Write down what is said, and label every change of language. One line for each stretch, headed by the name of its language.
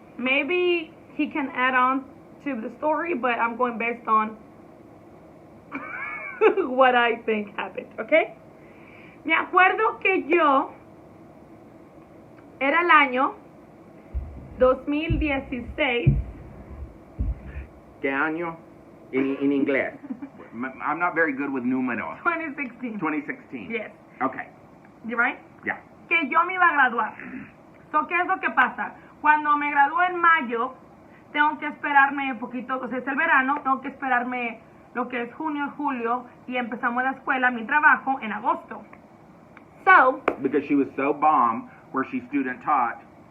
English: Maybe he can add on to the story, but I'm going based on what I think happened, okay?
Spanish: Me acuerdo que yo era el año 2016. ¿Qué año?
English: In inglés. I'm not very good with números. 2016. 2016. Yes. Okay. You right? Yeah.
Spanish: Que yo me iba a graduar.
English: So,
Spanish: ¿qué es lo que pasa? Cuando me gradúo en mayo, tengo que esperarme un poquito, o sea, es el verano, tengo que esperarme lo que es junio, julio, y empezamos la escuela, mi trabajo, en agosto.
English: So, because she was so bomb where she student taught.